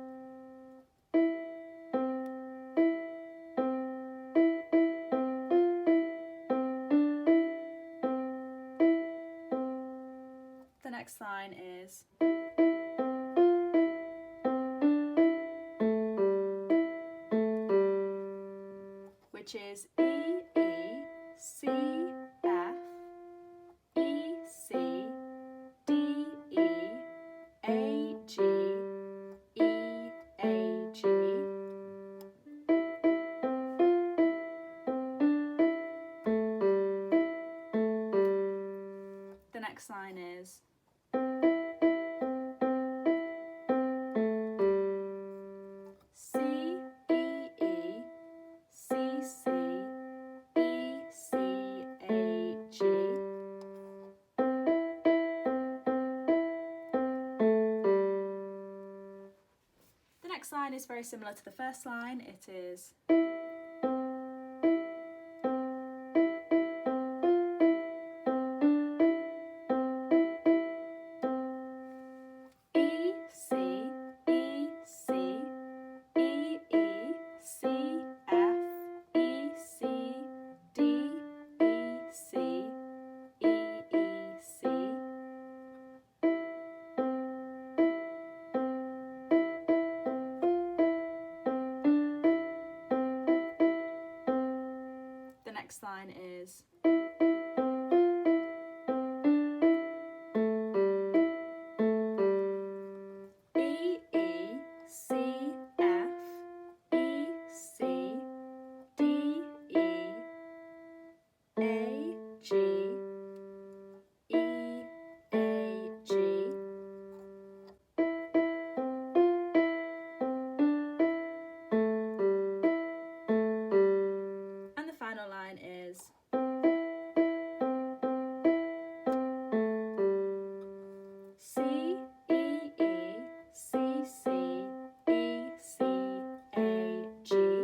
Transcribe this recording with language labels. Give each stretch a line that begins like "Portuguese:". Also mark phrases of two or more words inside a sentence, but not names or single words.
English: The next line is which is E, E, C, F, E, C, D, E, A, G, E, A, G. The next line is C, E, E, C, C, E, C, A, G. The next line is very similar to the first line. It is E, C, E, C, E, E, C, F, E, C, D, E, C, E, E, C. The next line is E, E, C, F, E, C, D, E, A, G, E, A, G. And the final line is C, E, E, C, C, E, C, A, G.